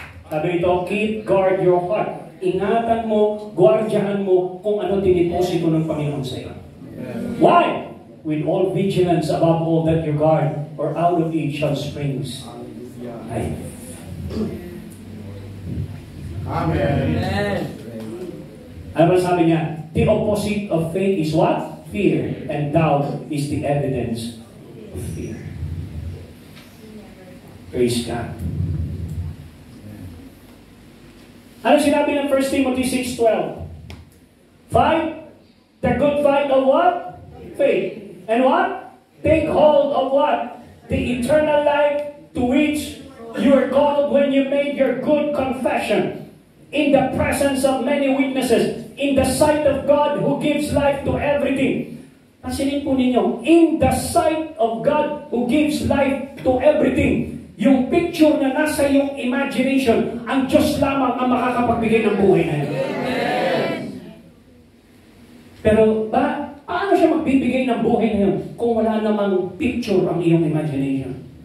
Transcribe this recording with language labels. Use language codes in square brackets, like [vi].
[tl] Sabi ito, [en] keep guard your heart. [tl] Ingatan mo, guardyahan mo kung ano tiniposito ng Panginoon sa iyo. [en] Why? With all vigilance above all that you guard, or out of it shall springs life. Amen. [tl] Ano ba sabi niya? [en] The opposite of faith is what? Fear. And doubt is the evidence of fear. Praise God. [tl] Ano sinabi ng [en] 1 Timothy 6:12? Fight the good fight of what? Faith. And what? Take hold of what? The eternal life to which you are called when you made your good confession in the presence of many witnesses, in the sight of God who gives life to everything. [tl] Pansinin po ninyo, [en] in the sight of God who gives life to everything. [tl] Yung picture na nasa yung imagination, ang Diyos lamang ang makakapagbigay ng buhay na yun. Pero paano siya magbibigay ng buhay na yun kung wala namang picture ang iyong imagination?